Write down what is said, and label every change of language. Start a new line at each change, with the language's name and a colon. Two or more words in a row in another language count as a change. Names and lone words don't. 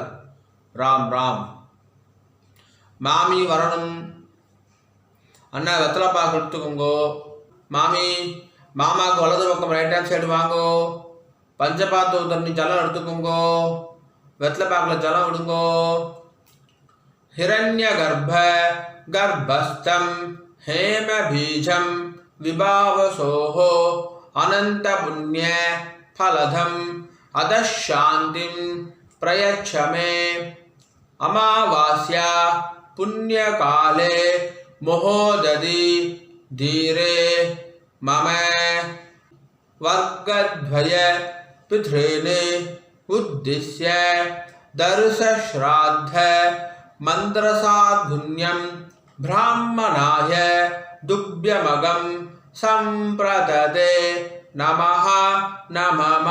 Tamil: ராம் ராம். மாமி வரணும் அண்ணா. வெத்தலை பாக்கு எடுத்துக்கோங்கோ. மாமி மாமாவுக்கு வலது பக்கம்
English: right hand side
Tamil: வாங்கோ. பஞ்சபாத்து தண்ணி ஜலம் எடுத்துக்கோங்கோ. வெத்தலை பாக்கில் ஜலம் விடுங்கோ.
Sanskrit: हिरण्य गर्भ गर्भस्थम् हेम बीजम विभावसोहो अनंत पुण्य फलधम अदशांतिम प्रयच्छ मे. अमावास्या पुण्य काले महोदधि धीरे मम वर्गद्वय पितॄन् उद्दिश्य दर्श श्राद्ध मंत्रसाधुन्यम ब्राह्मणाय दुभ्यमगं संप्रददे नमः नमः.